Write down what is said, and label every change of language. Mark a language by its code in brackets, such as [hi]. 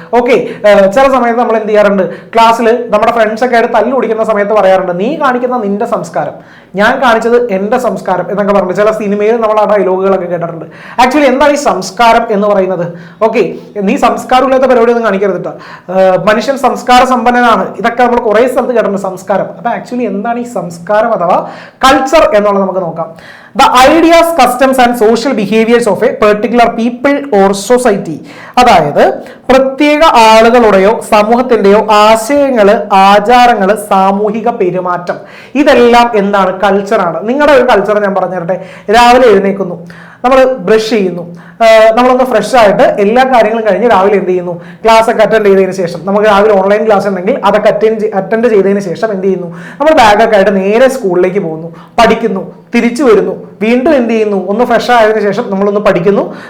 [ml] Okay, ചില സമയത്ത് നമ്മൾ എന്ത് ചെയ്യാറുണ്ട്, ക്ലാസ്സിൽ നമ്മുടെ ഫ്രണ്ട്സ് ഒക്കെ ആയിട്ട് തല്ലു പിടിക്കുന്ന സമയത്ത് പറയാറുണ്ട്, നീ കാണിക്കുന്ന നിന്റെ സംസ്കാരം, ഞാൻ കാണിച്ചത് എന്റെ സംസ്കാരം എന്നൊക്കെ പറഞ്ഞിട്ട് ചില സിനിമയിൽ നമ്മൾ ആ ഡയലോഗുകളൊക്കെ കേട്ടിട്ടുണ്ട്. ആക്ച്വലി എന്താണ് ഈ സംസ്കാരം എന്ന് പറയുന്നത്? ഓക്കെ, നീ സംസ്കാരമില്ലാത്ത പരിപാടിയൊന്നും കാണിക്കരുത്. മനുഷ്യൻ സംസ്കാര സമ്പന്നനാണ്, ഇതൊക്കെ നമ്മൾ കുറെ സ്ഥലത്ത് കേട്ടിട്ടുണ്ട് സംസ്കാരം. അപ്പൊ ആക്ച്വലി എന്താണ് ഈ സംസ്കാരം അഥവാ കൾച്ചർ എന്നുള്ളത് നമുക്ക് നോക്കാം. [en] The ideas, customs and social behaviors of a particular people or society. [ml] അതായത് പ്രത്യേക ആളുകളുടെയോ സമൂഹത്തിന്റെയോ ആശയങ്ങള്, ആചാരങ്ങള്, സാമൂഹിക പെരുമാറ്റം, ഇതെല്ലാം എന്താണ്, കൾച്ചറാണ്. നിങ്ങളുടെ ഒരു കൾച്ചർ ഞാൻ പറഞ്ഞു തരട്ടെ. രാവിലെ എഴുന്നേൽക്കുന്നു, നമ്മൾ ബ്രഷ് ചെയ്യുന്നു, നമ്മളൊന്ന് ഫ്രഷ് ആയിട്ട് എല്ലാ കാര്യങ്ങളും കഴിഞ്ഞ് രാവിലെ എന്ത് ചെയ്യുന്നു, ക്ലാസ് ഒക്കെ അറ്റൻഡ് ചെയ്തതിന് ശേഷം, നമുക്ക് രാവിലെ ഓൺലൈൻ ക്ലാസ് ഉണ്ടെങ്കിൽ അതൊക്കെ അറ്റൻഡ് ചെയ്തതിന് ശേഷം എന്ത് ചെയ്യുന്നു, നമ്മൾ ബാഗൊക്കെ ആയിട്ട് നേരെ സ്കൂളിലേക്ക് പോകുന്നു, പഠിക്കുന്നു, തിരിച്ചു വരുന്നു, വീണ്ടും എന്ത് ചെയ്യുന്നു, ഒന്ന് ഫ്രഷ് ആയതിനു ശേഷം നമ്മളൊന്ന് പഠിക്കുന്നു,